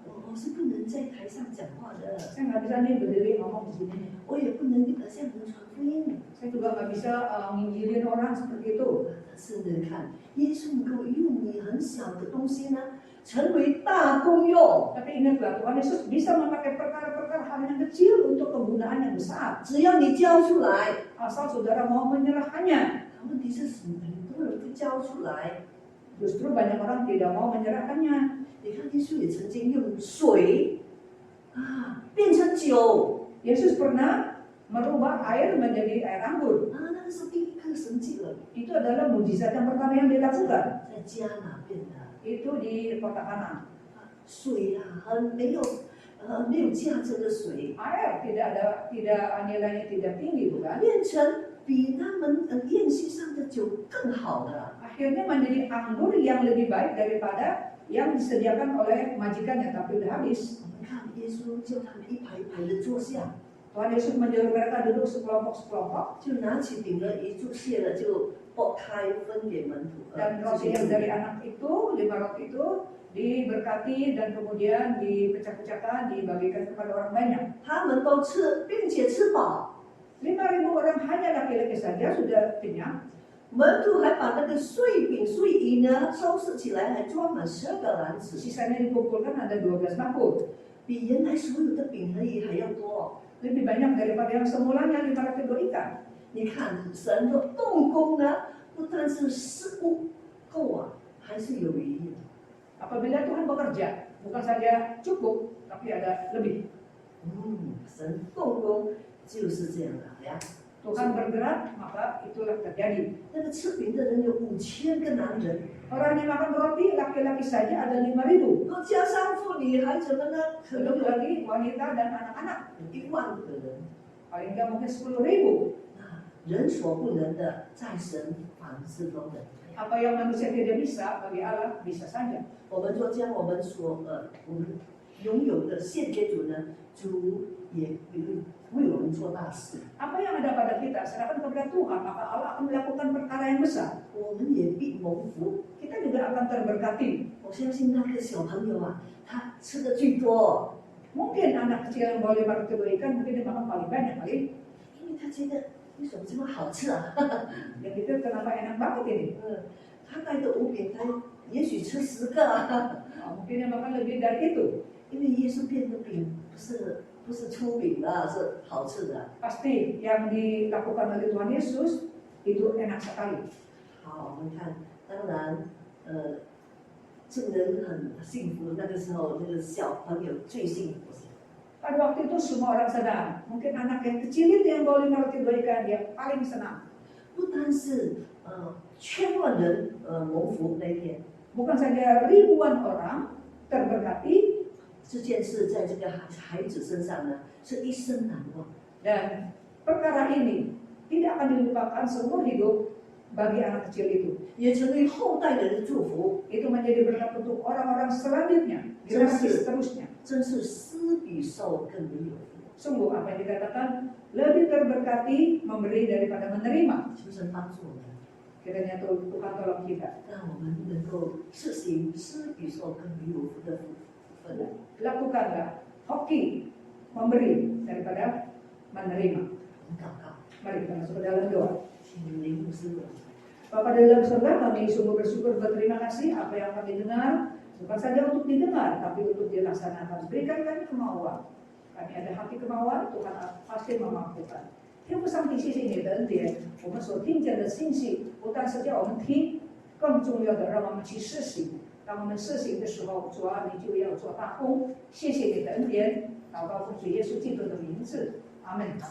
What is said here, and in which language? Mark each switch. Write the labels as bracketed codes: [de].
[zh] 我是不能在台上讲话的， [id] Saya nggak bisa nih berdiri ngomong di sini. [zh] 我也不能向人传福音。” [id] Saya juga nggak bisa nginjilin orang seperti itu. [zh] 但是呢，看耶稣能够用你很小的东西呢，成为大功用。 [id] Tapi ingatlah, Tuhan Yesus bisa memakai perkara-perkara hal yang kecil untuk kegunaan yang besar. [zh] 只要你交出来， [id] Asal saudara mau menyerahkannya. [zh] 问题是很多人不交出来。 [id] Justru banyak orang tidak mau menyerahkannya. [zh] 你看耶稣也曾经用水变成酒 [id] Yesus pernah merubah air menjadi air anggur. [zh] 那个是第一个神迹了， [id] Itu adalah mujizat yang pertama yang dilakukan. [zh] 在迦拿变的 [id] Itu di kota Kana. [zh] 水很没有价值的水， [id] Air tidak nilainya tidak tinggi, bukan? [zh] 变成比他们宴席上的酒更好的。 [id] Akhirnya menjadi anggur yang lebih baik daripada yang disediakan oleh majikannya, tapi udah habis. [zh] 我们看耶稣叫他们一排一排的坐下， [id] Tuhan Yesus menyuruh mereka duduk sekelompok-sekelompok. [zh] 就拿起饼了，一注谢了就剥开分给门徒。 [id] Dan roti yang dari anak itu, 5 roti itu diberkati dan kemudian dipecah-pecahkan, dibagikan kepada orang banyak. [zh] 他们都吃，并且吃饱。 [id] 5.000 orang hanya laki-laki saja sudah kenyang. [zh] 门徒还把那个碎饼碎鱼呢收拾起来，还装满12个篮子， [id] Sisanya dikumpulkan ada 12 mangkuk. [zh] 比原来所有的饼和鱼还要多。 [id] Lebih banyak daripada yang semulanya 5 roti 2 ikan. [zh] 你看神的动工呢，不但是食物够还是有余。 [id] Apabila Tuhan bekerja, bukan saja cukup, tapi ada lebih. [zh] 神动工就是这样的呀。 [id] Tuhan bergerak, maka itulah terjadi. [zh] 那个吃饼的人有5000个男人， [id] Orang yang makan roti, laki-laki saja ada 5.000. [zh] 然后加上妇女孩子们呢，可能 [id] Belum [zh] 有 [id] lagi wanita dan anak-anak. [zh] 1万个人。 [id] Paling nggak mungkin 10.000. [zh] 那人所不能的，在神凡事都能。 [id] Apa yang manusia tidak bisa, bagi Allah bisa saja. [zh] 我们就将我们我们拥有的献给主呢，主也为我们做大事， [id] Apa yang ada pada kita, serahkan kepada Tuhan, maka Allah akan melakukan perkara yang besar. [zh] 我们也必蒙福。 [id] Kita juga akan terberkati. [zh] 我相信那个小朋友啊，他吃的最多， [id] Mungkin anak kecil yang boleh makan kebaikan, mungkin dia makan paling banyak kali. [zh] 因为他觉得为什么这么好吃啊？ [id] Dan itu kenapa enak banget ini. [zh] 他带的五饼，他也许吃10个啊， [id] Mungkin dia makan lebih dari itu. [zh] 因为耶稣变的饼不是粗饼啊，是好吃的。 [id] Pasti yang dilakukan oleh Tuhan Yesus itu enak sekali. [zh] 好，我们看，当然，这个人很幸福。那个时候，那个小朋友最幸福。 [id] Pada waktu itu semua orang senang. Mungkin anak yang kecil itu yang boleh meroti kebaikan, dia paling senang. [zh] 不单是千万人蒙福那一天， [id] Bukan saja ribuan orang terberkati, [zh] 这件事在这个孩子身上呢，是一生难忘。 [id] dan perkara ini tidak akan dilupakan seumur hidup bagi anak kecil itu. [zh] 也成为后代人的祝福， [id] Itu menjadi berkat untuk orang-orang selanjutnya, generasi seterusnya. [zh] 真是施比受更为有福。 [id] Sungguh apa yang dikatakan, lebih terberkati memberi daripada menerima. [zh] 求神帮助我们， [id] Kiranya Tuhan tolong kita. [zh] 让我们能够实行施比受更为有福的福分。 [id] Lakukanlah hoki memberi daripada menerima. [zh] 我们祷告， [id] Mari kita masuk ke dalam doa. [zh] 请灵牧师我们。 [id] Bapa di dalam surga, kami sungguh bersyukur berterima kasih apa yang kami dengar, bukan saja untuk didengar, tapi untuk dilaksanakan. Berikan kami kemauan. Kami ada hati kemauan, Tuhan pasti memampukan. [zh] 天父上帝，谢谢你的恩典，我们所听见的信息，不但是叫我们听，更重要的让我们去施行。当我们施行的时候，主啊，你就要做大功。谢谢你的恩典，祷告奉主耶稣基督的名字，阿门。